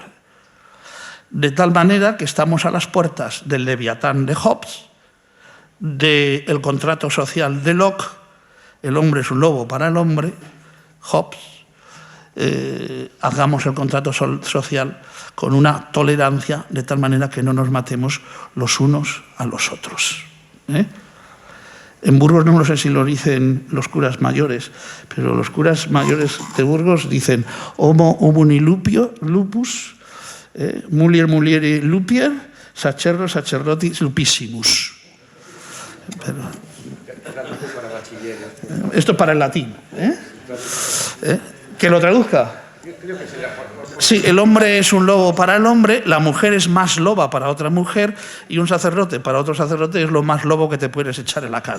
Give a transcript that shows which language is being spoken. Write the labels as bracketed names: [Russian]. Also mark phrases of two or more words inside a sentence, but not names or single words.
[Spanish] De tal manera que estamos a las puertas del Leviatán de Hobbes, del contrato social de Locke, el hombre es un lobo para el hombre, Hobbes, hagamos el contrato social con una tolerancia de tal manera que no nos matemos los unos a los otros. En Burgos no sé si lo dicen los curas mayores, pero los curas mayores de Burgos dicen [Latin] homo homini lupus, mulier mulieri lupier, sacerdo sacerdotis lupissimus. [Spanish] Pero, esto para el latín. ¿Que lo traduzca? Sí, el hombre es un lobo para el hombre, la mujer es más loba para otra mujer y un sacerdote para otro sacerdote es lo más lobo que te puedes echar en la cara.